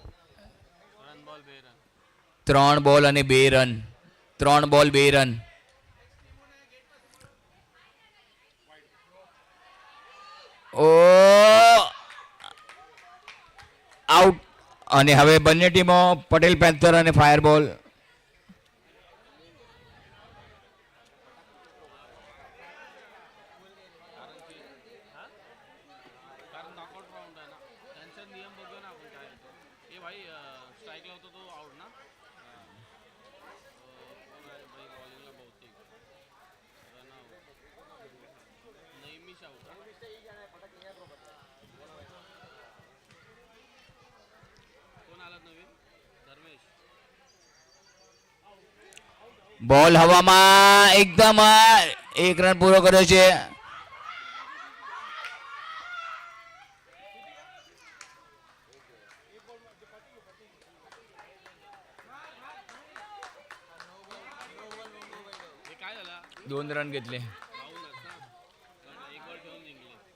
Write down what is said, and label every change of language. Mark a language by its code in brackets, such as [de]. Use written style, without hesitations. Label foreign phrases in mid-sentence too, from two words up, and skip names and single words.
[gu] 3 બોલ અને 2 રન. 3 બોલ 2 રન. ઓ આઉટ. અને હવે બંને ટીમો પટેલ પેન્થર અને ફાયર બોલ. [mr] कारण नॉकआउट राऊंड आहे ना त्यांचा नियम बघूया ना आपण काय आहे तो. ए भाई स्ट्राईक लावतो तो आउट ना कोण आहे भाई बॉलिंगला बहुतेक रन आउट नेहमीच आउट कोण आलात नवीन धर्मेश [gu] બોલ હવામાં એકદમ એક રન પૂરો કર્યો છે. [mr] हे काय झाला 2 રન घेतले. राहूनच ना एक बॉल ठेवून जिंकले